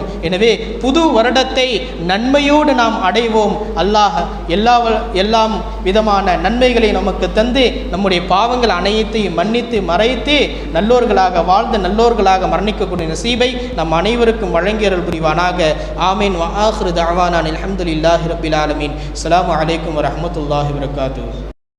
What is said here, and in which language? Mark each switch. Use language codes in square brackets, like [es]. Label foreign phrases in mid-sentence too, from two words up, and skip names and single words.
[ta] எனவே புது வருடத்தை நன்மையோடு நாம் அடைவோம். அல்லாஹ் எல்லாம் விதமான நன்மைகளை நமக்கு தந்து நம்முடைய பாவங்கள் அனைத்தையும் மன்னித்து மறைத்து நல்லோர்களாக வாழ்ந்து நல்லோர்களாக மரணிக்கக்கூடிய நசீபை நம் அனைவருக்கும் வழங்கியருள் புரிவானாக. ஆமீன். [ar] وآخر دعوانا الحمد لله رب العالمين. السلام عليكم ورحمة الله وبركاته.